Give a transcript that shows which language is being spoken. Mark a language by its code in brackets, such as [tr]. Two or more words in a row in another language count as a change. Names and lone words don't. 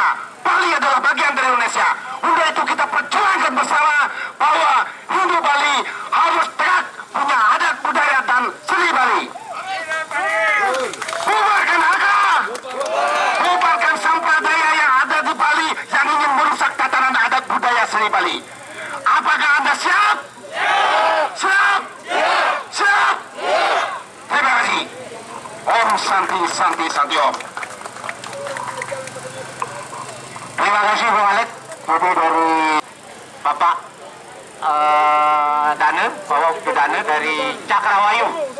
[id] Bali adalah bagian dari Indonesia. Untuk itu kita perjuangkan bersama bahwa Hindu Bali harus tegak punya adat budaya dan seni Bali. Bubarkan agama, bubarkan sampradaya yang ada di Bali yang ingin merusak tatanan adat budaya seni Bali. Apakah Anda siap? Siap? Siap? Terima kasih. [sa] Om Santi Santi Santi Om. [id] Terima kasih Bung Alek. Itu dari Bapak Dane, Bapak Dane dari Cakrawayu.